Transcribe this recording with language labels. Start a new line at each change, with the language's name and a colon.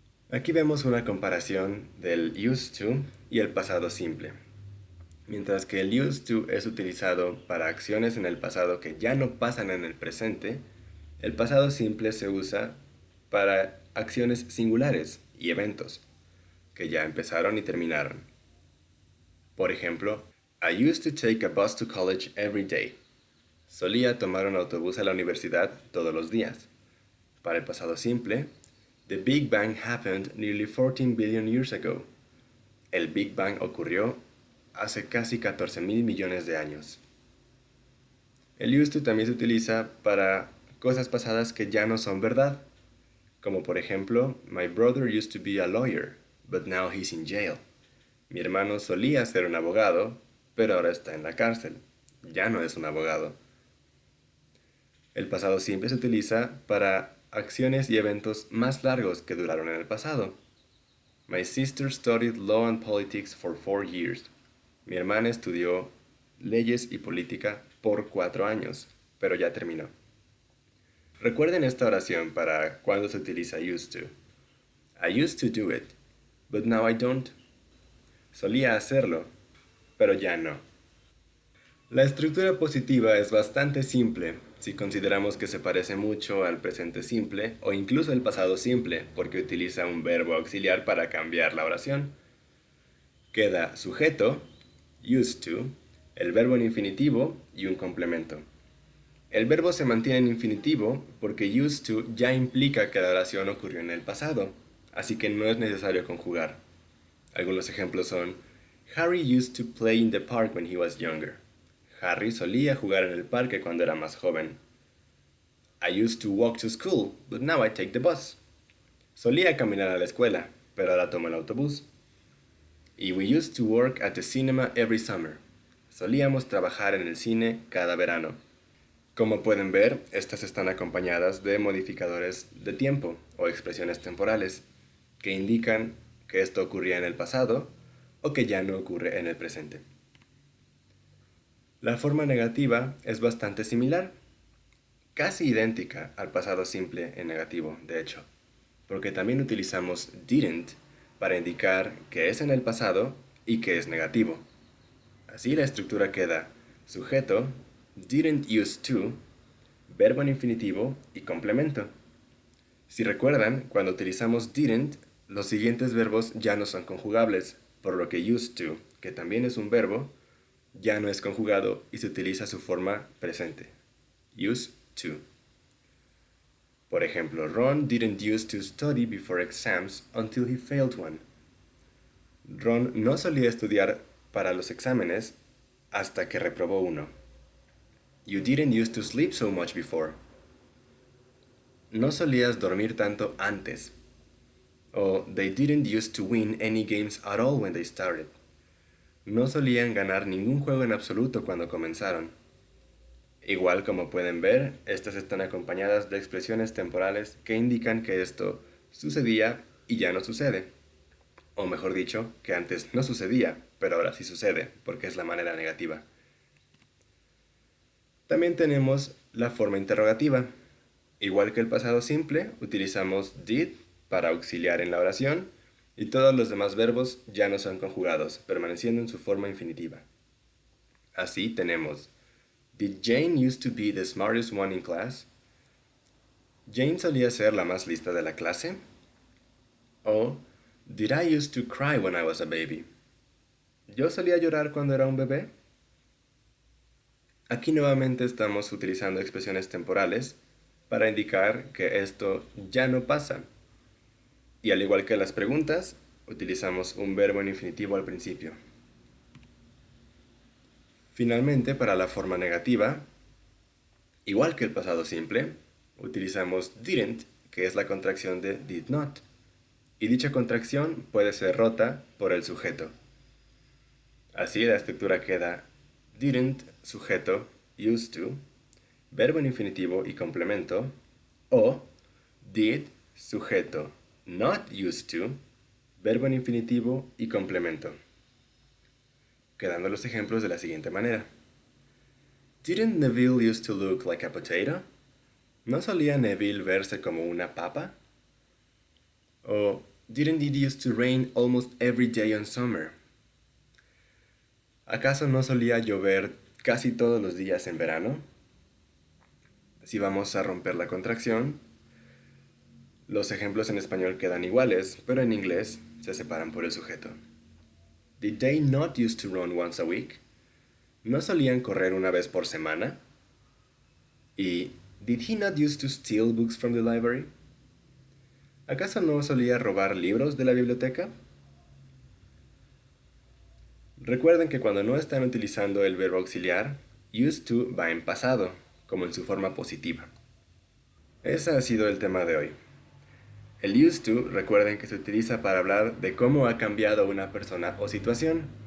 Spanish: Aquí vemos una comparación del used to y el pasado simple. Mientras que el used to es utilizado para acciones en el pasado que ya no pasan en el presente, el pasado simple se usa para acciones singulares y eventos que ya empezaron y terminaron. Por ejemplo,
English: I used to take a bus to college every day.
Spanish: Solía tomar un autobús a la universidad todos los días. Para el pasado simple,
English: The Big Bang happened nearly 14 billion years ago.
Spanish: El Big Bang ocurrió hace casi 14 mil millones de años. El used to también se utiliza para cosas pasadas que ya no son verdad, como por ejemplo,
English: My brother used to be a lawyer, but now he's in jail.
Spanish: Mi hermano solía ser un abogado, pero ahora está en la cárcel. Ya no es un abogado. El pasado simple se utiliza para acciones y eventos más largos que duraron en el pasado.
English: My sister studied law and politics for 4 years.
Spanish: Mi hermana estudió leyes y política por 4 años, pero ya terminó. Recuerden esta oración para cuando se utiliza used to.
English: I used to do it, but now I don't.
Spanish: Solía hacerlo, pero ya no. La estructura positiva es bastante simple si consideramos que se parece mucho al presente simple o incluso al pasado simple porque utiliza un verbo auxiliar para cambiar la oración. Queda sujeto, used to, el verbo en infinitivo y un complemento. El verbo se mantiene en infinitivo porque used to ya implica que la oración ocurrió en el pasado, así que no es necesario conjugar. Algunos ejemplos son
English: Harry used to play in the park when he was younger.
Spanish: Harry solía jugar en el parque cuando era más joven.
English: I used to walk to school, but now I take the bus.
Spanish: Solía caminar a la escuela, pero ahora tomo el autobús. Y
English: we used to work at the cinema every summer.
Spanish: Solíamos trabajar en el cine cada verano. Como pueden ver, estas están acompañadas de modificadores de tiempo o expresiones temporales que indican que esto ocurría en el pasado o que ya no ocurre en el presente. La forma negativa es bastante similar, casi idéntica al pasado simple en negativo, de hecho, porque también utilizamos didn't para indicar que es en el pasado y que es negativo. Así la estructura queda sujeto, didn't used to, verbo en infinitivo y complemento. Si recuerdan, cuando utilizamos didn't, los siguientes verbos ya no son conjugables, por lo que used to, que también es un verbo, ya no es conjugado y se utiliza su forma presente.
English: Used to.
Spanish: Por ejemplo,
English: Ron didn't used to study before exams until he failed one.
Spanish: Ron no solía estudiar para los exámenes hasta que reprobó uno.
English: You didn't used to sleep so much before.
Spanish: No solías dormir tanto antes. O
English: they didn't used to win any games at all when they started.
Spanish: No solían ganar ningún juego en absoluto cuando comenzaron. Igual como pueden ver, estas están acompañadas de expresiones temporales que indican que esto sucedía y ya no sucede. O mejor dicho, que antes no sucedía, pero ahora sí sucede, porque es la manera negativa. También tenemos la forma interrogativa. Igual que el pasado simple, utilizamos did para auxiliar en la oración y todos los demás verbos ya no son conjugados, permaneciendo en su forma infinitiva. Así tenemos
English: Did Jane used to be the smartest one in class?
Spanish: ¿Jane solía ser la más lista de la clase? O
English: Did I used to cry when I was a baby?
Spanish: ¿Yo solía llorar cuando era un bebé? Aquí nuevamente estamos utilizando expresiones temporales para indicar que esto ya no pasa. Y al igual que las preguntas, utilizamos un verbo en infinitivo al principio. Finalmente, para la forma negativa, igual que el pasado simple, utilizamos didn't, que es la contracción de did not. Y dicha contracción puede ser rota por el sujeto. Así la estructura queda didn't, sujeto, used to, verbo en infinitivo y complemento, o did, sujeto, not used to, verbo en infinitivo y complemento. Quedando los ejemplos de la siguiente manera.
English: Didn't Neville used to look like a potato?
Spanish: ¿No solía Neville verse como una papa? O
English: didn't it used to rain almost every day on summer?
Spanish: ¿Acaso no solía llover casi todos los días en verano? Si vamos a romper la contracción, los ejemplos en español quedan iguales, pero en inglés se separan por el sujeto.
English: Did they not used to run once a week?
Spanish: ¿No solían correr una vez por semana? ¿Y
English: did he not used to steal books from the library?
Spanish: ¿Acaso no solía robar libros de la biblioteca? Recuerden que cuando no están utilizando el verbo auxiliar, used to va en pasado, como en su forma positiva. Ese ha sido el tema de hoy. El used to, recuerden que se utiliza para hablar de cómo ha cambiado una persona o situación.